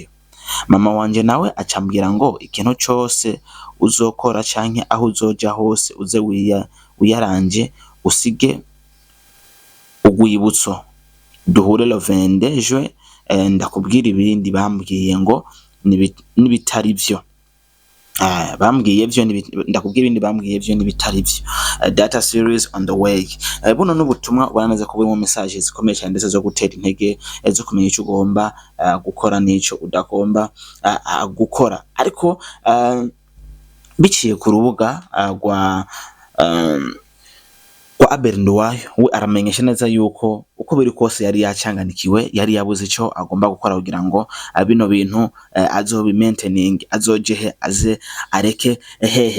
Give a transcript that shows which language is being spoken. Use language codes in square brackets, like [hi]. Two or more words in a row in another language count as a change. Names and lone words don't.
[rn] Mama wanje nawe acambwira ngo ikintu cyose uzokora canke aho uzoja hose uze wiyaranje usige ugwibutso, duhure [fr] le 22 juin. [rn] Ndakubwira ibindi bambwiye ngo nibitari byo, bambwiye byo ndakubwira ibindi bambwiye byo nibitari byo. [en] Data series on the way. [rn] Buno n'ubutumwa ubanaze ko buri mu messages zikomeye cyane, ndetse zo gutera intege, zo kumenya icyo ugomba gukora n'icyo udagomba gukora. Ariko biciye ku rubuga rwa Abel Nduwayo, we aramenyesha neza yuko uko biri kose yari yacanganikiwe, yari yabuze icyo agomba gukora kugira ngo bino bintu azobi maintaining, azojehe aze areke hehe.